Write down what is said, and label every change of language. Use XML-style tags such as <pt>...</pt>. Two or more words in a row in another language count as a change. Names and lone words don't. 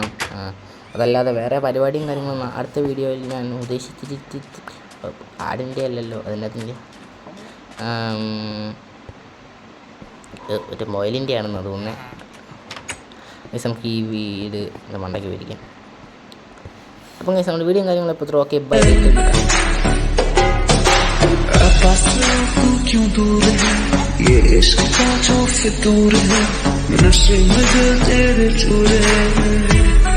<ml>അതല്ലാതെ വേറെ പരിപാടിയും കാര്യങ്ങളും അടുത്ത വീഡിയോയിൽ ഞാൻ ഉദ്ദേശിച്ചിട്ട് ആടിൻ്റെ അല്ലല്ലോ അതിൻ്റെ ഒരു മൊയിലിൻ്റെ ആണെന്ന് തോന്നുന്നത്. ഗൈസ് നമുക്ക് ഈ വീട് മണ്ടയ്ക്ക് വരിക്കാം. അപ്പം ഗൈസ് നമ്മുടെ വീഡിയോയും കാര്യങ്ങളും ഇപ്പോൾ ഇത്ര. ഓക്കെ ബൈ.</ml> <hi>ये इश्क का जो फितूर है, नशे में दिल तेरे चूरे हैं.</hi>